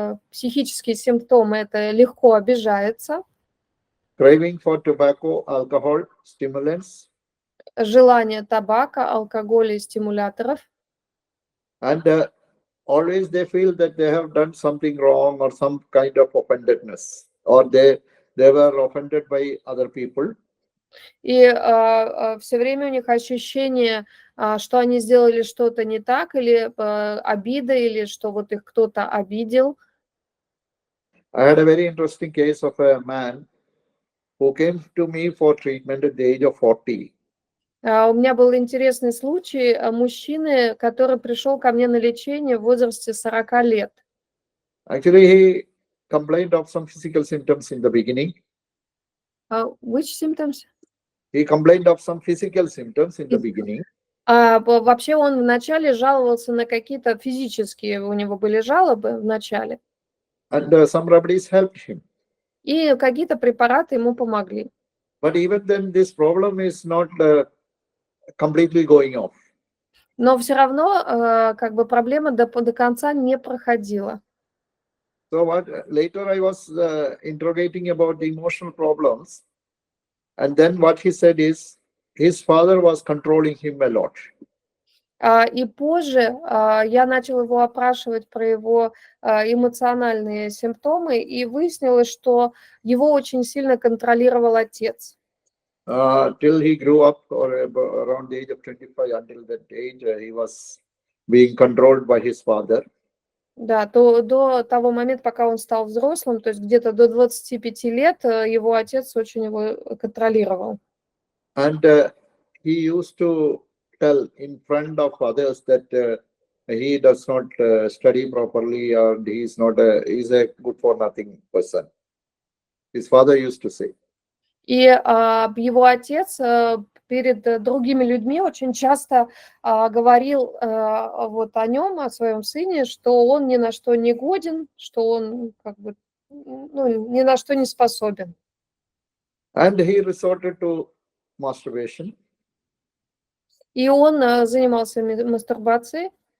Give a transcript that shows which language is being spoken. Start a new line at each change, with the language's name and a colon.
Russian: Психические симптомы – это легко обижается.
English: Craving for tobacco, alcohol, stimulants.
Russian: Желание табака, алкоголя и стимуляторов.
English: And always they feel that they have done something wrong or some kind of offendedness, or they were offended by other people.
Russian: И все время у них ощущение, что они сделали что-то не так, или обида, или что вот их кто-то обидел.
English: I had a very interesting case of a man who came to me for treatment at the age of 40.
Russian: У меня был интересный случай мужчины, который пришел ко мне на лечение в возрасте 40 лет.
English: Actually, he complained of some physical symptoms in the beginning. Which symptoms? He complained of some physical symptoms in the beginning.
Russian: Вообще он вначале жаловался на какие-то физические, у него были жалобы в начале.
English: And some remedies helped him.
Russian: И какие-то препараты ему помогли.
English: But even then, this problem is not completely going off.
Russian: Но все равно как бы проблема до конца не проходила.
English: So later I was interrogating about the emotional problems. And then what he said is his father was controlling him a lot.
Russian: И позже я начала его опрашивать про его эмоциональные симптомы, и выяснилось, что его очень сильно контролировал отец.
English: till he grew up, or around the age of 25. Until that age, he was being controlled by his father.
Russian: Да, до того момента, пока он стал взрослым, то есть где-то до 25 лет, его отец очень его контролировал.
English: And he used to tell in front of others that he does not study properly, or he's a good for nothing person. His father used to say.
Russian: И его отец перед другими людьми очень часто говорил вот о нем, о своем сыне, что он ни на что не годен, что он как бы ни на что не способен.
English: And he resorted to masturbation.
Russian: И он занимался мастурбацией.